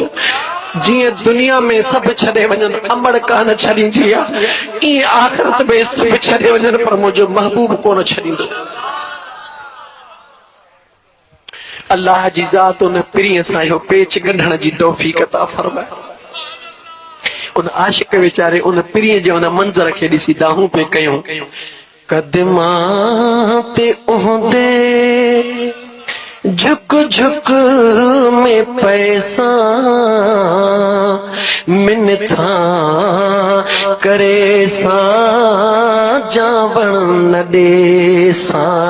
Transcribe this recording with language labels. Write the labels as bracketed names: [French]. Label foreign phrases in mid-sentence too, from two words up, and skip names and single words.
[Sindhi] जीअं दुनिया में सभु छॾे वञनि अमड़ कान छॾींदी आहे, ईअं आख़िरत में सभु छॾे वञनि पर मुंहिंजो महबूब कोन छॾींदो। अल्लाह जी ज़ात उन पिरीअ सां इहो पेच कढण जी तौफ़ीक़ अता फरमाए। उन आशिक वीचारे उन पिरीअ जे उन मंज़र खे ॾिसी दाहूं पे कयूं। [Saraiki] कदमां ते उहदे झुक झुक में पैसा मिन्नता करे सा जावण न दे सा।